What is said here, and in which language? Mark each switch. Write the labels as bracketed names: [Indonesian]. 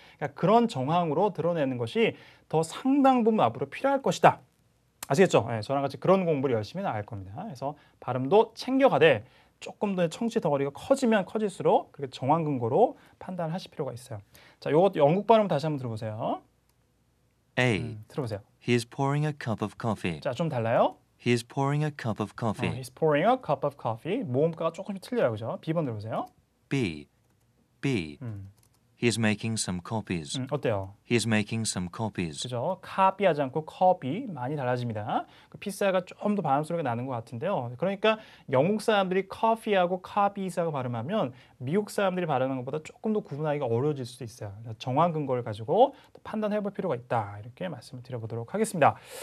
[Korean] 그러니까 그런 정황으로 드러내는 것이 더 상당 부분 앞으로 필요할 것이다. 아시겠죠? 저랑 같이 그런 공부를 열심히 나갈 겁니다. 그래서 발음도 챙겨가되 조금 더 청취 덩어리가 커지면 커질수록 그렇게 정황 근거로 판단을 하실 필요가 있어요. 자, 요것도 영국 발음 다시 한번 들어보세요. A. 들어보세요. [English] He is pouring a cup of coffee. [Korean] 자, 좀 달라요. [English] He is pouring a cup of coffee. He's pouring a cup of coffee. [Korean] 모음가가 조금씩 틀려요, 그죠? B번 들어보세요. B. [English] He is making some copies. [Korean] 어때요? [English] He is making some copies. [Korean] 그죠? copy하지 않고 copy 많이 달라집니다. 그 피사가 좀 더 발음 소리가 나는 것 같은데요. 그러니까 영국 사람들이 coffee하고 copies하고 발음하면 미국 사람들이 발음하는 것보다 조금 더 구분하기가 어려워질 수도 있어요. 정황 근거를 가지고 판단해볼 필요가 있다. 이렇게 말씀을 드려보도록 하겠습니다.